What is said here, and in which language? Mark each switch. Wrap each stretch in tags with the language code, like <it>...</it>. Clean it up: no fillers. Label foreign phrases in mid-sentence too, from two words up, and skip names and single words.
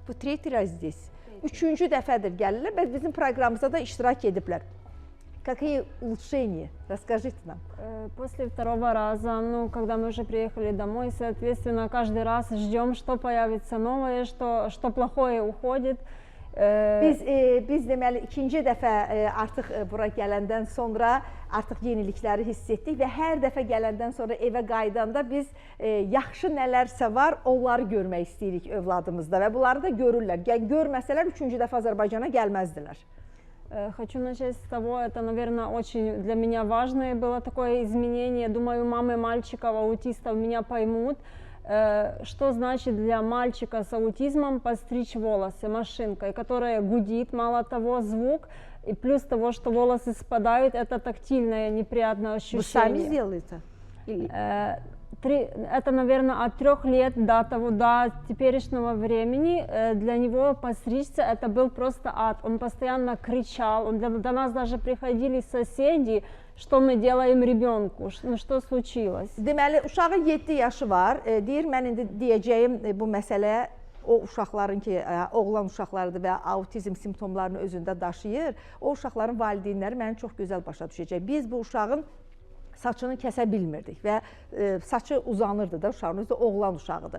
<ru>Bu tretий раз здесь.</ru> <az>Üçüncü dəfədir gəlirlər və bizim proqramımızda da iştirak ediblər.</az> <ru>Какие улучшения? Расскажите нам. После второго раза, ну, когда мы уже приехали домой, соответственно, каждый раз ждем, что появится новое, что плохое уходит.</ru> <az>Biz deməli ikinci dəfə artıq bura gələndən sonra artıq yenilikləri hiss etdik və hər dəfə gələndən sonra evə qayıdanda biz yaxşı nələrsə var, onları görmək istəyirik övladımızda və bunları da görürlər. Görməsələr üçüncü dəfə Azərbaycana gəlməzdilər.</az> <ru>Хочу начать с того, это, наверное, очень для меня важное было такое изменение. Думаю, мамы мальчиков, аутистов меня поймут, что значит для мальчика с аутизмом постричь волосы машинкой, которая гудит, мало того, звук, и плюс того, что волосы спадают, это тактильное неприятное ощущение. Вы сами сделаете? Это, наверное, от 3 лет до теперешнего времени для него постричься это был просто ад. Он постоянно кричал, до нас даже приходили соседи, что мы делаем ребенку, ну что случилось.</ru> <az>Deməli, uşağın 7 yaşı var, deyir mən indi deyəcəyim bu məsələ o uşaqların ki, oğlan uşaqlarıdır və autizm simptomlarını özündə daşıyır, o uşaqların valideynləri məni çox gözəl başa düşəcək. Biz bu uşağın saçını kəsə bilmirdik və saçı uzanırdı da uşağın, özü də oğlan uşağıdır.</az>